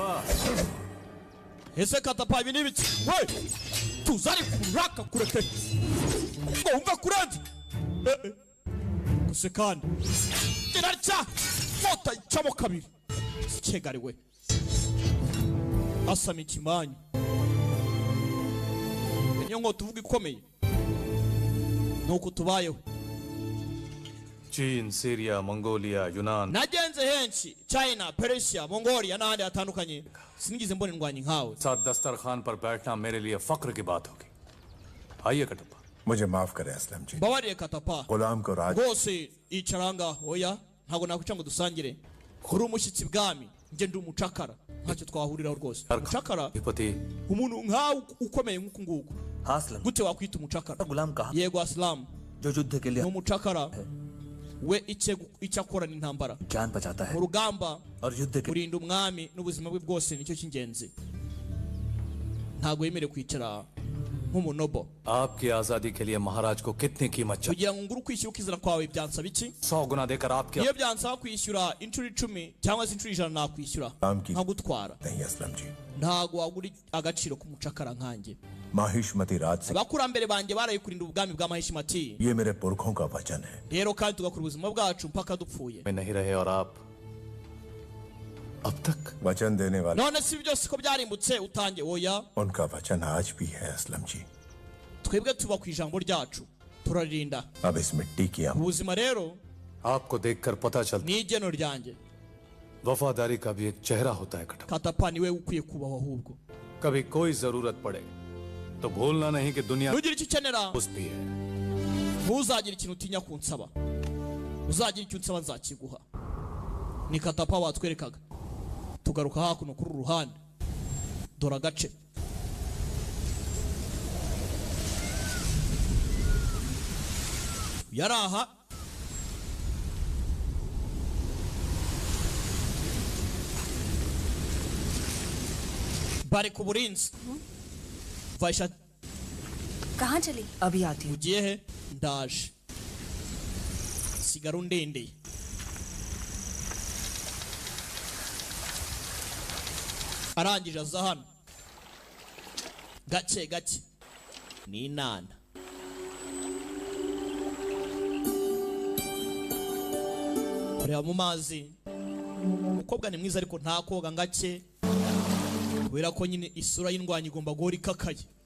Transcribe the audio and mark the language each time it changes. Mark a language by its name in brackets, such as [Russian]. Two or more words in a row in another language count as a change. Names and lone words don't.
[Kinyarwanda] ese katapa ibi ni biki we tuzari kuraka kureke ngo umva kurenze gusa kandi kirarya mota icamo kabiri kigariwe asama ikimanyu. niyo ngo tuvuga ikomeye nuko tubayeho. [Hindi] चीन, सीरिया, मंगोलिया, यूनान। [Kinyarwanda] nagenze henshi China, Persia, Mongolia n'ahandi hatandukanye sinigeze mbona indwanyi nkawe. [Hindi] साथ दस्तरखान पर बैठना मेरे लिए फक्र की बात होगी। आइए कटप्पा। मुझे माफ करें असलम जी। [Kinyarwanda] mbabariye katapa [Hindi] गुलाम को राज [Kinyarwanda] rwose icaranga oya ntabwo nakwica ngo dusangire uri umushyitsi bwami njye ndi umucakara ntacyo twahuriraho rwose. umucakara [Hindi] पति [Kinyarwanda] umuntu nkawe ukomeye nk'uku nguku [Hindi] हाँ असलम [Kinyarwanda] gute wakwita umucakara? [Hindi] गुलाम कहा [Kinyarwanda] yego asilamu [Hindi] जो युद्ध के [Kinyarwanda] ni [Hindi] लिए [Kinyarwanda] umucakara we icyo akora ni intambara [Hindi] जान बचाता है [Kinyarwanda] mu rugamba. [Hindi] और युद्ध के [Kinyarwanda] kurinda umwami n'ubuzima bwe bwose nicyo cy'ingenzi. ntabwo yemerewe kwicara nk'umunobo. [Hindi] आपकी आजादी के लिए महाराज को कितनी कीमत चाहिए? [Kinyarwanda] kugira ngo ngure ukwishyura ukizana kwawe byansaba iki? [Hindi] 100 गुना देकर आपके [Kinyarwanda] iyo byansaba kwishyura inshuro 10 cyangwa se inshuro 100 nakwishyura nkagutwara. [Hindi] नहीं असलम जी। [Kinyarwanda] ntabwo wagura agaciro k'umucakara nkanjye. [Hindi] माहिष्मती राज से [Kinyarwanda] abakurambere banjye baraye kurinda ubwami bwa mahishimati. [Hindi] ये मेरे पुरखों का वचन है। [Kinyarwanda] rero kandi tugakora ubuzima bwacu mpaka dupfuye. [Hindi] में नहीं रहे और आप अब तक वचन देने वाले [Kinyarwanda] none si byose ko byarimbutse utange oya [Hindi] उनका वचन आज भी है असलम जी। [Kinyarwanda] twebwe tuba ku ijambo ryacu turaririnda [Hindi] अब इस मिट्टी की हम [Kinyarwanda] ubuzima rero [Hindi] आपको देखकर पता चलता [Kinyarwanda] ni igeno ryanjye. [Hindi] वफादारी का भी एक चेहरा होता है कटप्पा। [Kinyarwanda] katapa niwe ukwiye kubaho ahubwo [Hindi] कभी कोई जरूरत पड़े तो भूलना नहीं कि दुनिया [Kinyarwanda] ntugire icyo ukenera [Hindi] दोस्त भी है। [Kinyarwanda] ntuzagire ikintu utinya kunsaba. uzagira icyo unsaba nzakiguha. ni katapa watwerekaga. tugaruka hakuno kuri ruhande dore agace yari aha bari ku burinzi. vaisha [Hindi] कहाँ चली? अभी आती हूँ। [Kinyarwanda] ugiye he? ndaje sigara undendeye. arangije aza hano gake gake ni inana. kureba mu mazi umukobwa ni mwiza ariko nta koga gake kubera ko nyine isura y'indwanyi igomba guhora ikakaye.